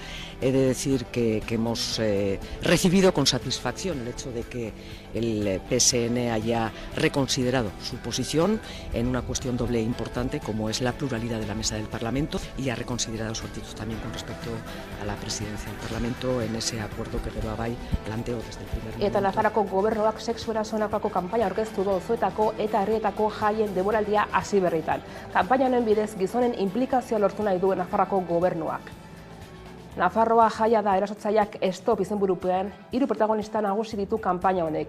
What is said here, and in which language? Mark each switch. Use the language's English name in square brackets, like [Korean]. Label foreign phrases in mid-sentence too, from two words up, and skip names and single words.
[Spanish] He de decir que hemos recibido con satisfacción el hecho de que el PSN haya reconsiderado su posición en una cuestión doble e importante como es la pluralidad de la mesa del Parlamento y ha reconsiderado su actitud también con respecto a la presidencia del Parlamento en ese acuerdo que Gero Abay planteó desde el primer momento. [Basque] Eta Nafarroako gobernuak sexu erasoenakako kanpaina aurkeztu du auzoetako eta herrietako jaien denboraldia hasi berritan. Kanpaina honen bidez gizonen inplikazioa lortu nahi du Nafarroako gobernuak. Nafarroa jaia da erasotzaileak stop izenburupean 3 protagonista nagusi ditu kanpaina honek.